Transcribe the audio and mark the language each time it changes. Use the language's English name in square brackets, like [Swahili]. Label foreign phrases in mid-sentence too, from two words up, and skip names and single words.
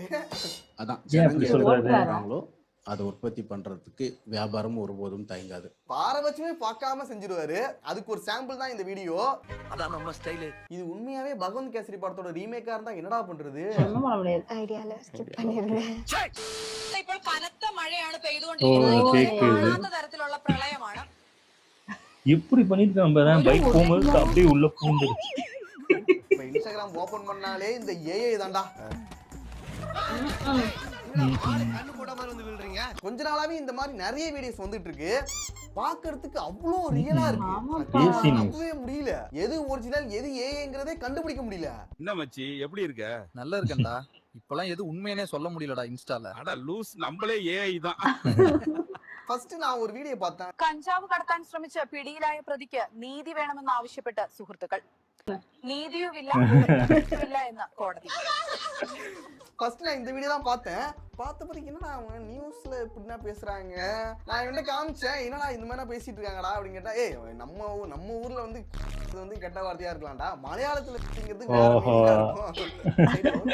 [Tamil] அதான் அப்படி சொல்றாரு. அதை உற்பத்தி பண்றதுக்கு வியாபாரம் ஒருபோதும் தயங்காது. பாரபட்சமே பார்க்காம செஞ்சிருவாரு. அதுக்கு ஒரு சாம்பிள் தான் இந்த வீடியோ. அதான் நம்ம ஸ்டைல். இது உண்மையாவே பகவந்த் கேசரி படத்தோட ரீமேக்கா இருந்தா என்னடா பண்றது? ஒண்ணும் பண்ண முடியாது. ஐடியால ஸ்கிப் பண்ணிருங்க. [Malayalam] ഇപ്പോൾ കനത്ത മഴയാണ് പെയ്തുകൊണ്ടിരിക്കുന്നത്. തരത്തിലുള്ള പ്രളയമാണ്. [Tamil] எப்படி பண்ணிட்டு நம்ம பைக் போகும்போது அப்படியே உள்ள பூந்துருச்சு. இப்ப இன்ஸ்டாகிராம் ஓபன் பண்ணாலே இந்த ஏஐ தான்டா. கொஞ்ச நாளாவே இந்த மாதிரி நிறைய வீடியோஸ் வந்துட்டு இருக்கு. பாக்குறதுக்கு அவ்வளோ ரியலா இருக்கு. நம்பவே முடியல. எது ஒரிஜினல் எது ஏஐங்கிறதே கண்டுபிடிக்க முடியல. என்ன மச்சி, எப்படி இருக்க? நல்லா இருக்கேன்டா. இப்பெல்லாம் எது உண்மையனே சொல்ல முடியலடா இன்ஸ்டால. அட லூஸ், நம்மளே ஏஐ தான். ஃபர்ஸ்ட் நான் ஒரு வீடியோ பார்த்தேன். [Malayalam] കഞ്ചാവ് കടത്താൻ ശ്രമിച്ച പിടിയിലായ പ്രതിക്ക് നീതി വേണമെന്ന് ആവശ്യപ്പെട്ട സുഹൃത്തുക്കൾ. നീതിയുമില്ല എന്ന കോടതി. [Tamil] ஃபர்ஸ்ட் நான் இந்த வீடியோ தான் பார்த்தேன். பார்த்த பிறகு என்னடா அவங்க நியூஸ்ல இப்படின்னா பேசுறாங்க. நான் இவன்ட்ட காமிச்சேன், என்னடா இந்த மாதிரி பேசிட்டு இருக்காங்கடா அப்படின்னு கேட்டா, ஏய் நம்ம ஊர்ல வந்து இது வந்து கெட்ட வார்த்தையா இருக்கலாம்டா, மலையாளத்துல பேசுறது வேற மீனிங்கா இருக்கும்.